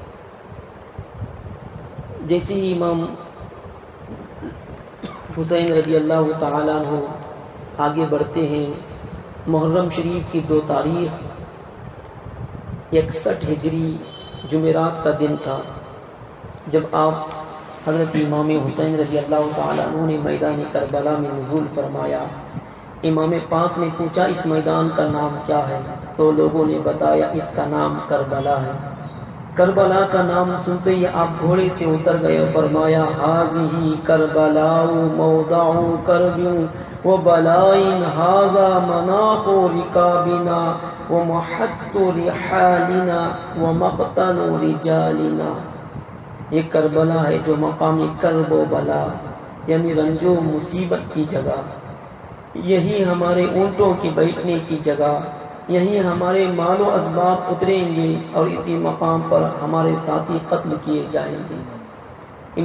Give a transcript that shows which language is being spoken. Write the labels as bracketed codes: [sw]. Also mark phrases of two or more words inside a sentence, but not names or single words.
[ur] جیسے ہی امام حسین [ar] رضی اللہ تعالیٰ عنہ [ur] آگے بڑھتے ہیں، محرم شریف کی 2 تاریخ 61 ہجری جمعرات کا دن تھا، جب آپ حضرت امام حسین [ar] رضی اللہ تعالیٰ عنہ [ur] نے میدان کربلا میں نزول فرمایا۔ امام پاک نے پوچھا اس میدان کا نام کیا ہے؟ تو لوگوں نے بتایا اس کا نام کربلا ہے۔ کربلا کا نام سنتے ہی آپ گھوڑے سے اتر گئے اور فرمایا [ar] ہاذہ کربلاء موضع کرب و بلاء ھذا مناخ رکابنا و محط رحالنا و مقتل رجالنا۔ [ur] یہ کربلا ہے جو مقام کرب و بلا یعنی رنج و مصیبت کی جگہ، یہی ہمارے اونٹوں کی بیٹھنے کی جگہ، یہی ہمارے مال و اسباب اتریں گے اور اسی مقام پر ہمارے ساتھی قتل کیے جائیں گے۔